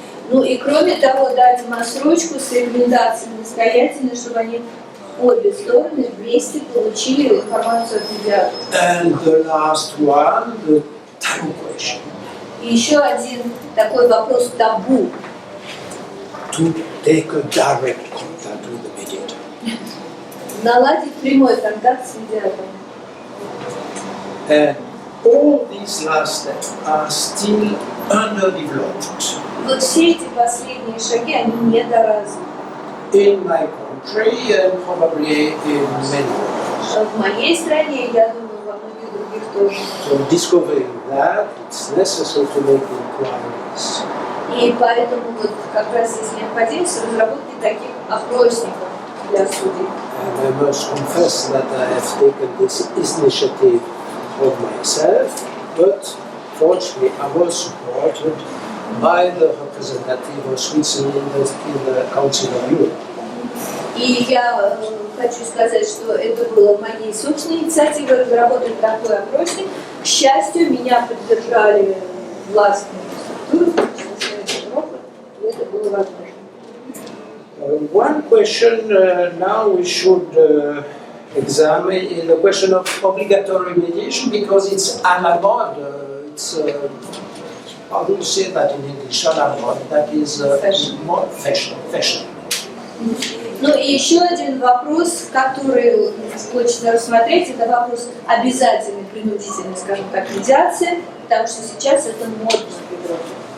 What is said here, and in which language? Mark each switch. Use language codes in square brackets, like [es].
[ru] Ну и кроме того, дать им отсрочку с рекомендацией настоятельной, чтобы они обе стороны вместе получили информацию от медиатора. [en] And the last one, the taboo question. [ru] И еще один такой вопрос табу. [en] To take a direct contact with the mediator. [ru] Наладить прямой контакт с медиатором. [en] And all these last steps are still underdeveloped. [ru] Вот все эти последние шаги, они недоразвиты. [en] In my country and probably in many others. [ru] В моей стране, я думаю, во многих других тоже. [en] So discovering that, it's necessary to make inquiries. [ru] И поэтому вот как раз есть необходимость разработки таких опросников для судей. [en] And I must confess that I have taken this initiative of myself, but fortunately I was supported by the representative of Switzerland in the Council of Europe. [ru] И я хочу сказать, что это было моей собственной инициативой разработать такой опросник. К счастью, меня поддержали властные структуры, в том числе Совет Европы, и это было возможно. [en] One question now we should examine is the question of obligatory mediation because it's à la mode. It's how do you say that in English? À la mode. That is more fashion. [ru] Ну и еще один вопрос, который хочется рассмотреть, это вопрос обязательной, принудительной, скажем так, медиации, потому что сейчас это модно в Европе.